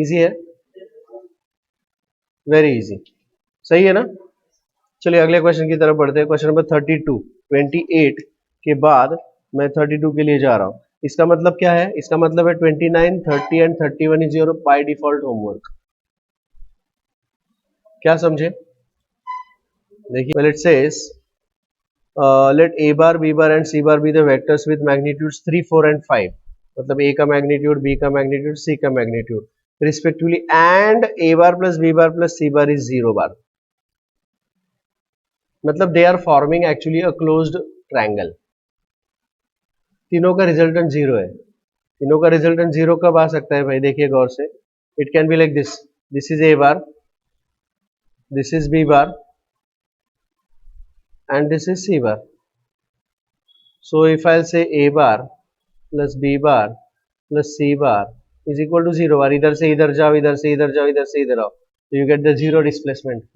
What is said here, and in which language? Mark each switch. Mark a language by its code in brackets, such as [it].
[hi] Easy है, very easy, सही है ना। चलिए अगले क्वेश्चन की तरफ बढ़ते हैं। क्वेश्चन नंबर 28 के बाद मैं 32 के लिए जा रहा हूँ। इसका मतलब क्या है, इसका मतलब है 29, 30 and 31 is your by default homework. [en] क्या समझे, देखिए, well it says let a bar b bar and c bar be the vectors with magnitudes 3 4 and 5, मतलब a का magnitude, b का magnitude, c का magnitude respectively, and a bar plus b bar plus c bar is 0 bar, मतलब they are forming actually a closed triangle. [hi] तीनों का resultant 0 है, तीनों का रिजल्टेंट 0 कब आ सकता है भाई, देखिए गौर से, [en] It can be like this, this is a bar, this is b bar and this is c bar. So if I'll say a bar plus b bar plus c bar is equal to 0 bar, [hi] इधर से इधर जाओ, इधर से इधर जाओ, इधर से इधर आओ, [en] so you get the 0 displacement.